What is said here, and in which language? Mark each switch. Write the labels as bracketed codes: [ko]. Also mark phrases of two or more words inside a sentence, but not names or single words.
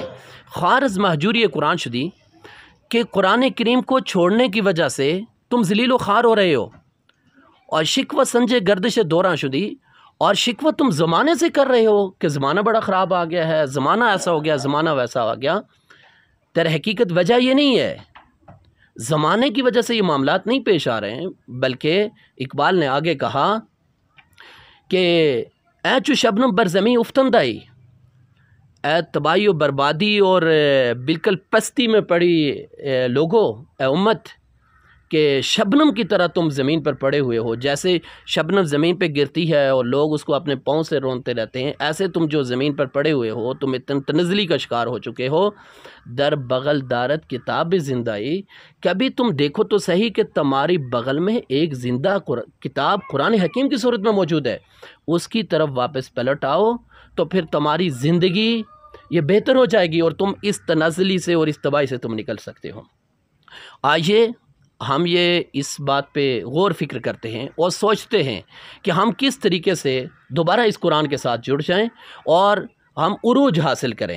[fa] خوار از مهجوری قرآن شدی, [ur] کہ قرآن کریم کو چھوڑنے کی وجہ سے تم ذلیل و خوار ہو رہے ہو، اور [fa] شکوه سنج گردش دوران شدی, [ur] اور شکوہ تم زمانے سے کر رہے ہو کہ زمانہ بڑا خراب آ گیا ہے، زمانہ ایسا ہو گیا، زمانہ ویسا آ گیا. در حقیقت وجہ یہ نہیں ہے، زمانے کی وجہ سے یہ معاملات نہیں پیش آ رہے ہیں، بلکہ اقبال نے آگے کہا کہ [fa] ای چو شبنم بر زمین افتاده‌ای, [ur] اے تباہی و بربادی اور بالکل پستی میں پڑی لوگوں، اے امت، کہ شبنم کی طرح تم زمین پر پڑے ہوئے ہو. جیسے شبنم زمین پہ گرتی ہے اور لوگ اس کو اپنے پاؤں سے رونتے رہتے ہیں، ایسے تم جو زمین پر پڑے ہوئے ہو، تم اتن تنزلی کا شکار ہو چکے ہو. [fa] در بغل دارت کتاب زندائی، [ur] کبھی تم دیکھو تو صحیح کہ تمہاری بغل میں ایک زندہ کتاب قرآن حکیم کی صورت میں موجود ہے. اس کی طرف واپس پلٹ آؤ تو پھر تمہاری زندگی یہ بہتر ہو جائے گی اور تم اس تنزلی سے اور اس تباہی سے تم نکل سکتے ہو. آئیے ہم یہ اس بات پہ غور فکر کرتے ہیں اور سوچتے ہیں کہ ہم کس طریقے سے دوبارہ اس قرآن کے ساتھ جڑ جائیں اور ہم عروج حاصل کریں.